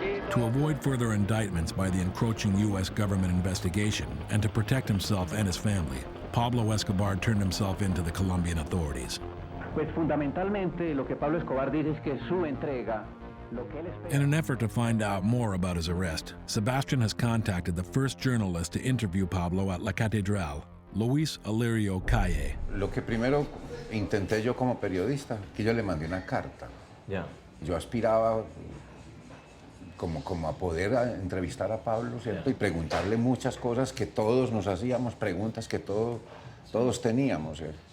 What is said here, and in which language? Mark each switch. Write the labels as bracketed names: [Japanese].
[English] To avoid further indictments by the encroaching U.S. government investigation and to protect himself and his family, Pablo Escobar turned himself in to the Colombian authorities. [Spanish] Pues fundamentalmente lo que Pablo Escobar dice es que su entrega. [English] In an effort to find out more about his arrest, Sebastian has contacted the first journalist to interview Pablo at La Catedral, Luis Alirio Calle. [Spanish] Lo que primero intenté yo como periodista, que yo le mandé una carta. [English] Yeah. [Spanish] Yo aspiraba como a poder entrevistar a Pablo, ¿cierto? Y preguntarle muchas cosas que todos nos hacíamos, preguntas que todos teníamos, ¿cierto?